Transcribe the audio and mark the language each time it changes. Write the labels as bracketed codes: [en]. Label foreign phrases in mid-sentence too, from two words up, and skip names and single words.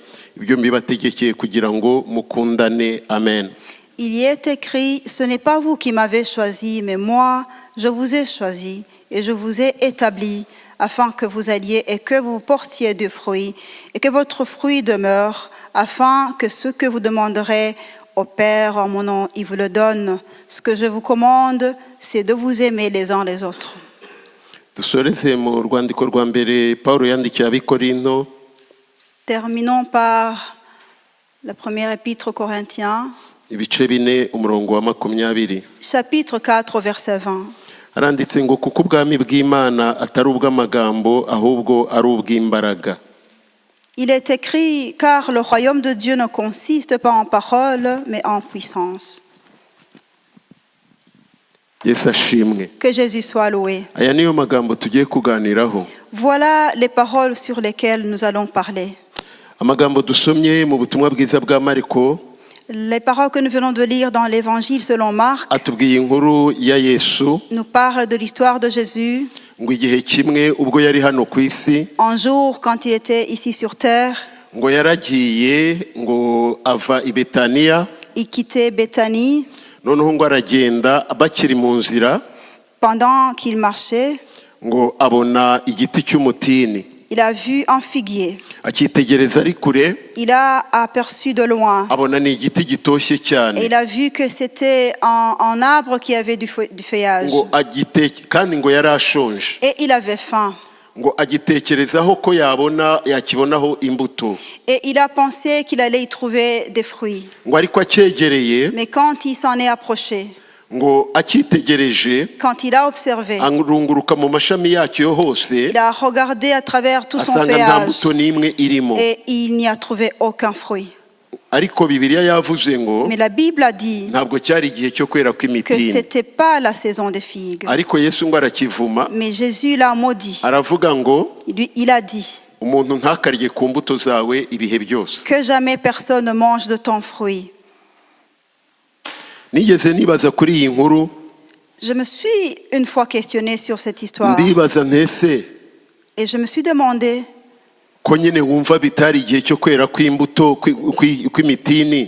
[rw] ibyo mbibategekeye kugira ngo mukundane. Amen. [fr] Il y est écrit, ce n'est pas vous qui m'avez choisi, mais moi, je vous ai choisi et je vous ai établi afin que vous alliez et que vous portiez du fruit et que votre fruit demeure, afin que ce que vous demanderez au Père en mon nom, il vous le donne. Ce que je vous commande, c'est de vous aimer les uns les autres. [rw] dusoreze mu rwandiko rwa mbere Paulo yandikiye Abikorinto. [fr] Terminons par la première épître aux Corinthiens, [rw] ibice 4 umurongo wa 20. [fr] chapitre 4, verset 20. [rw] haranditse ngo kuko ubwami bw'Imana atari ubw'amagambo ahubwo ari ubw'imbaraga. [fr] Il est écrit, car le royaume de Dieu ne consiste pas en paroles, mais en puissance. [rw] Yesu ashimwe. [fr] Que Jésus soit loué. [rw] aya niyo magambo tugiye kuganiraho. [fr] Voilà les paroles sur lesquelles nous allons parler. [rw] amagambo dusomye mu butumwa bwiza bwa Marko [fr] Les paroles que nous venons de lire dans l'évangile selon Marc [rw] atubwiye inkuru ya Yesu [fr] nous parlent de l'histoire de Jésus. [rw] ngo igihe kimwe ubwo yari hano ku isi [fr] Un jour, quand il était ici sur terre, [rw] ngo yaragiye ngo ava i Betaniya. [fr] il quittait Béthanie. [rw] noneho ngo aragenda bakiri mu nzira [fr] Pendant qu'il marchait, [rw] ngo abona igiti cy'umutini. [fr] il a vu un figuier. [rw] akitegereza ari kure [fr] Il a aperçu de loin. [rw] abona ni igiti gitoshye [fr] Et [rw] cyane. [fr] il a vu que c'était un arbre qui avait du feuillage. [rw] ngo kandi ngo yari ashonje. [fr] Et il avait faim. [rw] ngo agitekerezaho ko yakibonaho imbuto. [fr] Et il a pensé qu'il allait y trouver des fruits. [rw] ngo ariko acyegereye [fr] Mais quand il s'en est approché, [rw] ngo akitegereje [fr] quand il a observé, [rw] arunguruka mu mashami yacyo yo hose [fr] il a regardé à travers tout son [rw] asanga nta [fr] feuillage [rw] mbuto n'imwe irimo. [fr] et il n'y a trouvé aucun fruit. [rw] ariko Bibiliya yavuze ngo [fr] Mais la Bible a dit [rw] ntabwo cyari igihe cyo kwera [fr] que [rw] kw'imitini. [fr] c'était pas la saison des figues. [rw] ariko Yesu ngo arakivuma [fr] Mais Jésus l'a maudit. [rw] aravuga ngo [fr] Il a dit [rw] umuntu ntakarye ku mbuto zawe ibihe byose. [fr] que jamais personne ne mange de ton fruit. [rw] nigeze nibaza kuri iyi nkuru [fr] Je me suis une fois questionnée sur cette histoire [rw] ndibaza ntese [fr] et je me suis demandé, [rw] ko nyine wumva bitari igihe cyo kwera kw'imbuto kw'imitini,